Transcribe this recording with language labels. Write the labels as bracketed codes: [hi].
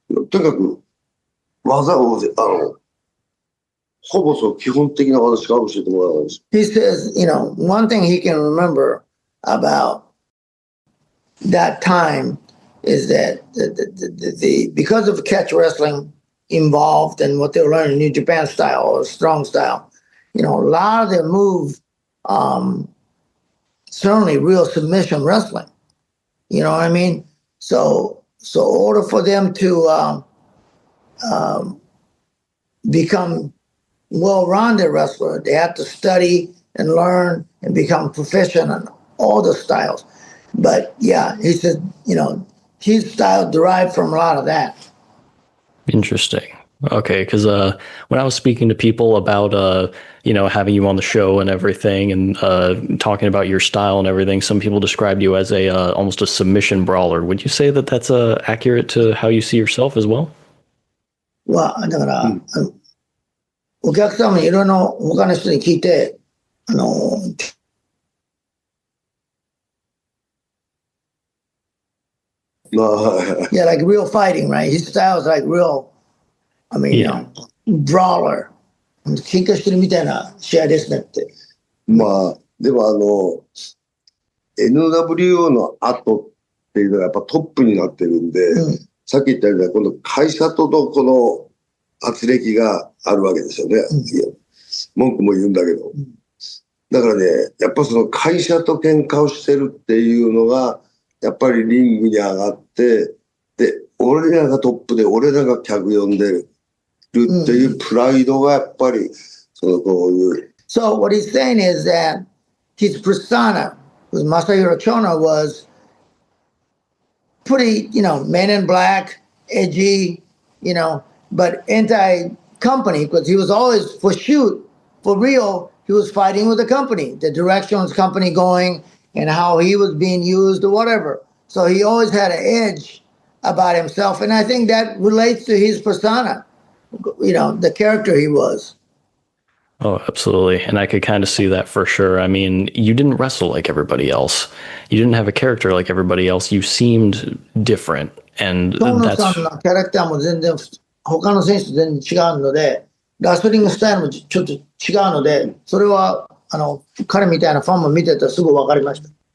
[ja] とにかく、技を、ほぼ基本的な技しか教えてもらわないです。 [en] He says, one thing he can remember about that time is that because of catch wrestling involved and what they were learning, New Japan style or strong style, a lot of their moves, certainly real submission wrestling. You know what I mean? So in order for them to become well-rounded wrestler, they have to study and learn and become proficient in all the styles. But yeah, he said, his style derived from a lot of that. Interesting. Okay, because when I was speaking to people about, having you on the show and everything and talking about your style and everything, some people described you as almost a submission brawler. Would you say that that's accurate to how you see yourself as well? [ja] だから、お客様にいろんな他の人に聞いて、 [en] yeah, like real fighting, right? His style is like real, brawler. [ja] 喧嘩してるみたいな試合ですねって。でもNWO の後っていうのがやっぱトップになってるんで、さっき言ったように今度会社とのこの圧力があるわけですよね。文句も言うんだけど。だからね、やっぱその会社と喧嘩をしてるっていうのが、やっぱりリングに上がって、で、俺らがトップで俺らが客呼んでるっていうプライドがやっぱり、こういう。 [en] So what he's saying is that his persona, with Masahiro Chono, was pretty, men in black, edgy, but anti-company, because he was always for shoot, for real, he was fighting with the company, the direction his company going, and how he was being used or whatever. So he always had an edge about himself, and I think that relates to his persona, the character he was. Oh, absolutely. And I could kind of see that for sure. I mean, you didn't wrestle like everybody else. You didn't have a character like everybody else. You seemed different. And [ja] 蝶野 [en] that's [ja] さんのキャラクターも全然他の選手と全然違うので、ラスリングスタイルもちょっと違うので、それは彼みたいなファンも見てたらすぐ分かりました。